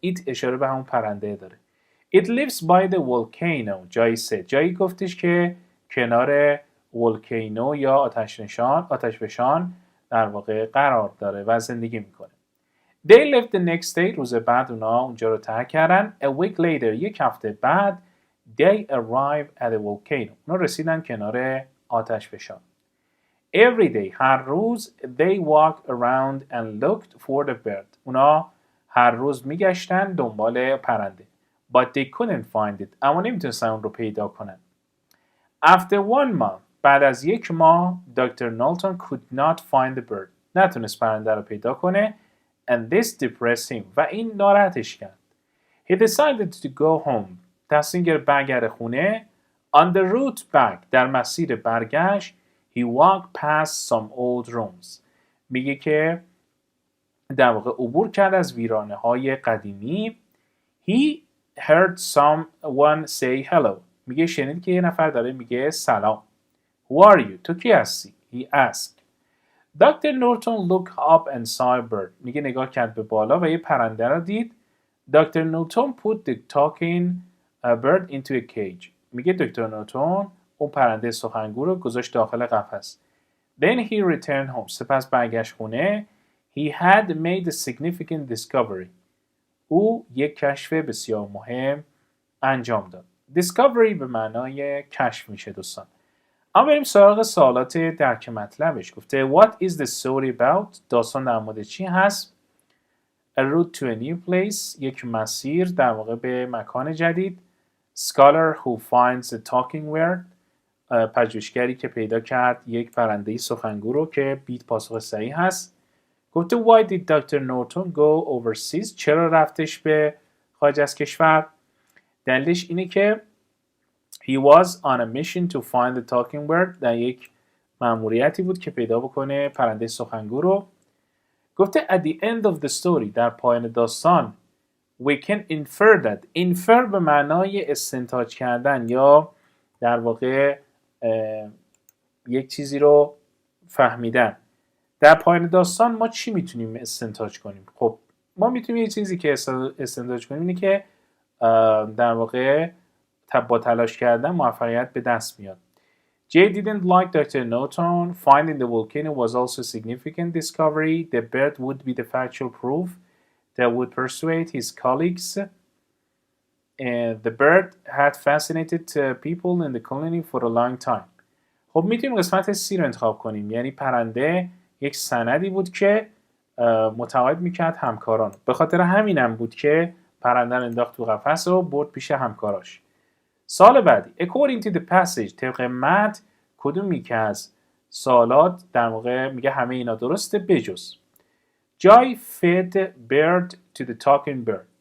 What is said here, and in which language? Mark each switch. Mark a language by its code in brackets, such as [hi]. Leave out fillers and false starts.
[fa] It اشاره به همون پرنده داره. [en] It lives by the volcano، [fa] جایی سه، جایی گفتش که کنار ولکانو یا آتشفشان در واقع قرار داره و زندگی میکنه. [en] They left the next day، [fa] روز بعد اونا اونجا رو ترک کردن. [en] A week later، [fa] یک هفته بعد [en] they arrived at the volcano، [fa] اونا رسیدن کنار آتشفشان. [en] Every day، [fa] هر روز [en] they walked around and looked for the bird، [fa] اونا هر روز میگشتن دنبال پرنده. [en] But they couldn't find it، [fa] اما نمیتونستن اون رو پیدا کنن. [en] After 1 month، [fa] بعد از یک ماه Dr. [en] Norton could not find the bird، [fa] نتونست پرنده رو پیدا کنه. [en] And this depressed him، [fa] و این ناراحتش کرد. [en] He decided to go home، [fa] تصمیم گرفت برگرده خونه. [en] On the route back، [fa] در مسیر برگشت [en] he walked past some old rooms، [fa] میگه که در واقع عبور کرد از ویرانه های قدیمی. [en] He heard someone say hello، [fa] میگه شنید که یه نفر داره میگه سلام. [en] Who are you؟ [fa] تو کی هستی؟ [en] He asked. Dr. Norton looked up and saw a bird. [fa] میگه نگاه کرد به بالا و یه پرنده را دید. [en] Dr. Norton put the talking bird into a cage. [fa] میگه دکتر نورتون اون پرنده سخنگو رو گذاشت داخل قفس. [en] Then he returned home. [fa] سپس برگشت خونه. [en] He had made a significant discovery. [fa] او یک کشف بسیار مهم انجام داد. Discovery به معنای کشف میشه دوستان. اما بریم سراغ سوالات درک مطلبش. گفته [en] What is the story about؟ [fa] داستان در مورد چی هست؟ [en] A route to a new place. [fa] یک مسیر در واقع به مکان جدید. [en] Scholar who finds a talking bird. [fa] پژوهشگری که پیدا کرد یک پرنده سخنگو رو که بیت پاسخ صحیح هست. گفته [en] Why did Dr. Norton go overseas؟ [fa] چرا رفتش به خارج از کشور؟ دلیلش اینه که [en] He was on a mission to find the talking bird. [fa] در یک مأموریتی بود که پیدا بکنه پرنده سخنگو رو. گفته [en] At the end of the story. [fa] در پایان داستان [en] We can infer that. [fa] Infer به معنای استنتاج کردن یا در واقع یک چیزی رو فهمیدن. در پایان داستان ما چی میتونیم استنتاج کنیم؟ خب ما میتونیم یه چیزی که استنتاج کنیم اینه که در واقع با تلاش کردن موفقیت به دست میاد. [en] Jay didn't like Dr. Norton. Finding the volcano was also a significant discovery. The bird would be the factual proof that would persuade his colleagues. And the bird had fascinated people in the colony for a long time. [fa] خب میتونیم قسمت سی رو انتخاب کنیم. یعنی پرنده یک سندی بود که متقاعد میکرد همکاران. به خاطر همینم بود که پرنده رو انداخت تو قفس و برد پیش همکاراش. سال بعدی [en] according to the passage [fa] طبق متن کدومی که از سوالات در واقع میگه همه اینا درسته بجز [en] Joy fed bird to the talking bird.